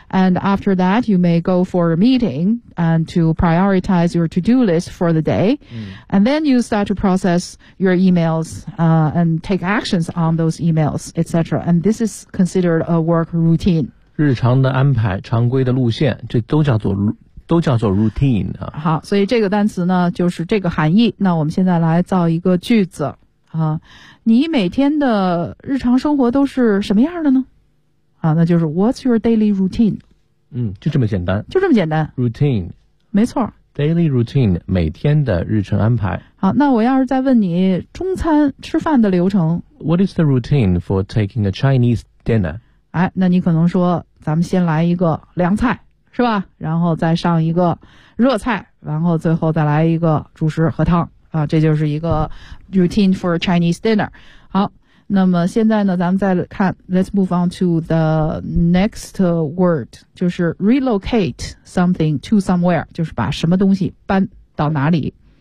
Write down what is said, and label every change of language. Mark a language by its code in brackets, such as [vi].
[en] and after that you may go for a meeting and to prioritize your to-do list for the day、 [zh] 嗯、 [en] and then you start to process your emails and take actions on those emails etc. and this is considered a work routine [zh] 日常的安排、常规的路线，这都叫做 routine 啊。好，所以这个单词呢，就是这个含义。那我们现在来造一个句子啊，你每天的日常生活都是什么样的呢？啊，那就是 [en] What's your daily routine？ [zh] 嗯，就这么简单，就这么简单。 [en] Routine， [zh] 没错。 Daily routine， 每天的日程安排。好，那我要是再问你中餐吃饭的流程 [en] ，What is the routine for taking a Chinese dinner？ [zh] 哎，那你可能说，咱们先来一个凉菜，是吧？然后再上一个热菜，然后最后再来一个主食和汤啊，这就是一个 [en] routine for Chinese dinner。 [zh] 好，那么现在呢，咱们再看 ， [en] Let's move on to the next word， [zh] 就是 [en] relocate something to somewhere， [zh] 就是把什么东西搬到哪里。